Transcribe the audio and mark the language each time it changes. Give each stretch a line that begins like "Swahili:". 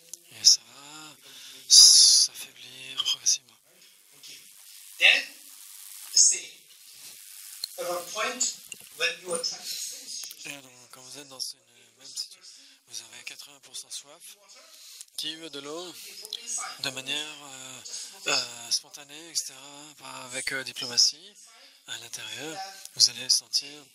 French: Et ça va s'affaiblir progressivement.
English: Then, say, at a point when you are trying to finish,
French: Et donc, quand vous êtes dans une même situation, vous avez 80% soif, qui veut de l'eau de manière spontanée, etc., pas avec diplomatie, à l'intérieur, vous allez sentir,